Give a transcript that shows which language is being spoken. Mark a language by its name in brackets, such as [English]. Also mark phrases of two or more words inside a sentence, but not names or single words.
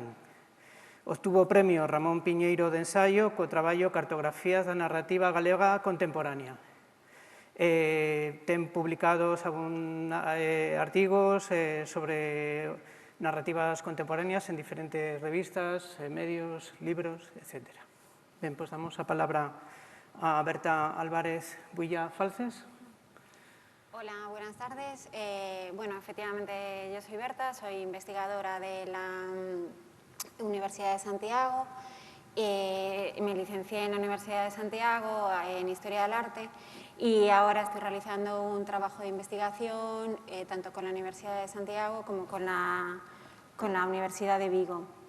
[Galician] Obtuvo o premio Ramón Piñeiro de Ensaio co traballo Cartografías da Narrativa Galega Contemporánea. Ten publicados artigos sobre narrativas contemporáneas en diferentes revistas, medios, libros, etc. Ben, pois damos a palabra a Berta Álvarez Builla Falces. [Spanish] Hola, buenas tardes. Bueno, efectivamente yo soy Berta, soy investigadora de la Universidad de Santiago. Me licencié en la Universidad de Santiago en Historia del Arte y ahora estoy realizando un trabajo de investigación tanto con la Universidad de Santiago como con la Universidad de Vigo.